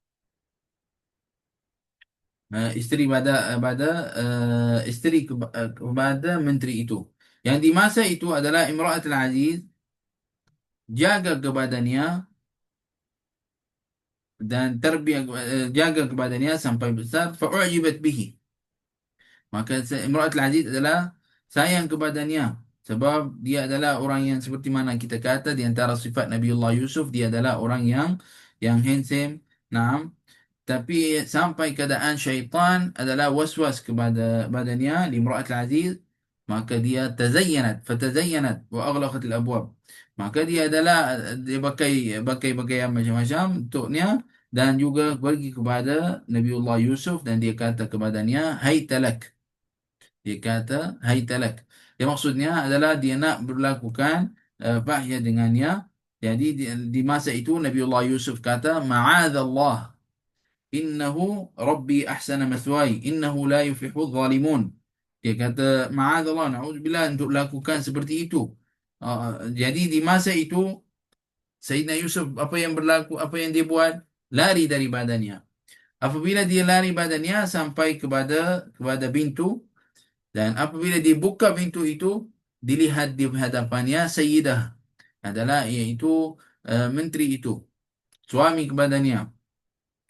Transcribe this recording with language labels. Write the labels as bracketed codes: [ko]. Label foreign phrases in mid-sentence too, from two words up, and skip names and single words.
[ms] Isteri isteri kepada menteri itu, yang di masa itu adalah Imra'at al-Aziz, jaga kepadanya dan jaga kepadanya sampai besar. [ar] فأعجبت به, [ms] maka Imratul Aziz adalah sayang kepadanya, sebab dia adalah orang yang seperti mana kita kata di antara sifat Nabiullah Yusuf, dia adalah orang yang handsome. Naam. Tapi sampai keadaan syaitan adalah waswas kepada badannya di Imratul Aziz, maka dia [ar] فتزينت وأغلقت الأبواب. [ms] Maka dia adalah dia pakai pakaian macam-macam untuknya, dan juga pergi kepada Nabiullah Yusuf dan dia kata kepadanya, [ar] هيت لك. [ms] Dia kata, [ar] هيت لك. [ms] Yang maksudnya adalah dia nak berlakukan fahya dengannya. Jadi di masa itu Nabiullah Yusuf kata, [ar] معاذ الله، إنه ربي أحسن مثواي، إنه لا يفلح الظالمون. [ms] Dia kata, [ar] معاذ الله، نعوذ بالله, [ms] untuk lakukan seperti itu. Jadi di masa itu Sayyidina Yusuf apa yang berlaku, apa yang dia buat? Lari dari badannya. Apabila dia lari badannya sampai kepada pintu, dan apabila dibuka pintu itu, dilihat di hadapannya Sayyidah, adalah iaitu menteri itu, suami kepadanya.